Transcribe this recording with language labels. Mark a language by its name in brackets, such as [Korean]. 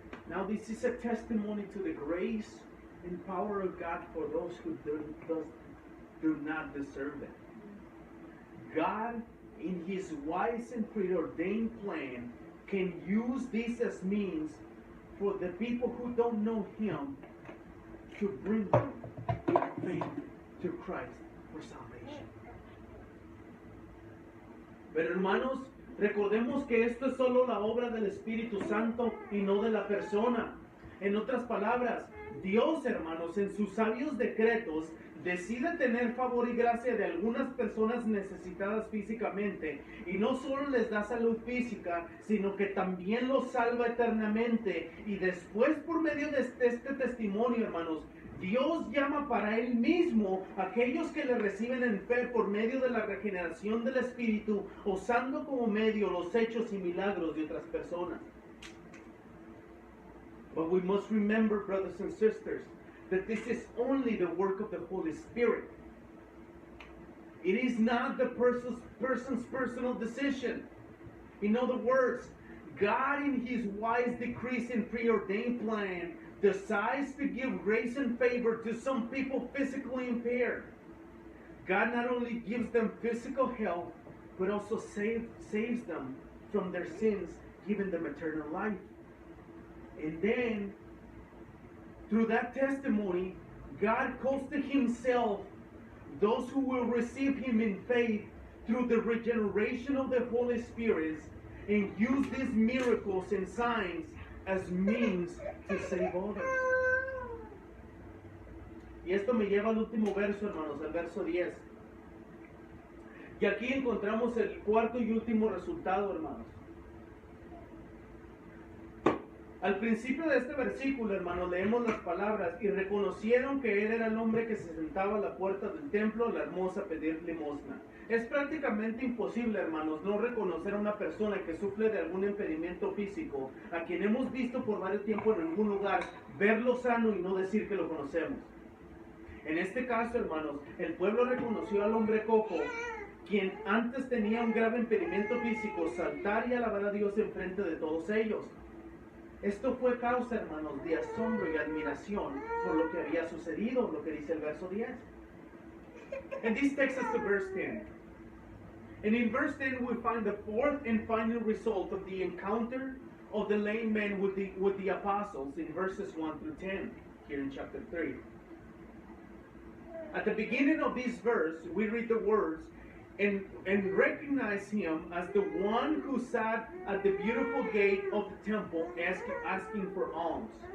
[English] Now this is a testimony to the grace and power of God for those who do not deserve it. God, in his wise and preordained plan, can use this as means for the people who don't know Him to bring them with faith to Christ for salvation. [Spanish] Pero hermanos, recordemos que esto es solo la obra del Espíritu Santo y no de la persona. En otras palabras, Dios, hermanos, en sus sabios decretos, decide tener favor y gracia de algunas personas necesitadas físicamente, y no solo les da salud física, sino que también los salva eternamente. Y después, por medio de este testimonio, hermanos, Dios llama para Él mismo a aquellos que le reciben en fe por medio de la regeneración del Espíritu, usando como medio los hechos y milagros de otras personas. [English] But we must remember, brothers and sisters, that this is only the work of the Holy Spirit. It is not the person's personal decision. In other words, God in His wise decrees and preordained plan decides to give grace and favor to some people physically impaired. God not only gives them physical health, but also saves them from their sins, giving them eternal life. And then, through that testimony, God calls to Himself those who will receive Him in faith through the regeneration of the Holy Spirit, and use these miracles and signs as means to save others. [Spanish] Y esto me lleva al último verso, hermanos, al verso 10. Y aquí encontramos el cuarto y último resultado, hermanos. Al principio de este versículo, hermanos, leemos las palabras: y reconocieron que él era el hombre que se sentaba a la puerta del templo, la hermosa, a pedir limosna. Es prácticamente imposible, hermanos, no reconocer a una persona que sufre de algún impedimento físico, a quien hemos visto por varios tiempos en algún lugar, verlo sano y no decir que lo conocemos. En este caso, hermanos, el pueblo reconoció al hombre cojo, quien antes tenía un grave impedimento físico, saltar y alabar a Dios en frente de todos ellos. Esto fue causa, hermanos, de asombro y admiración por lo que había sucedido, lo que dice el verso 10. [English] And this takes us to verse 10. And in verse 10 we find the fourth and final result of the encounter of the lame man with the apostles in verses 1 through 10, here in chapter 3. At the beginning of this verse, we read the words, and recognize him as the one who sat at the beautiful gate of the temple asking for alms.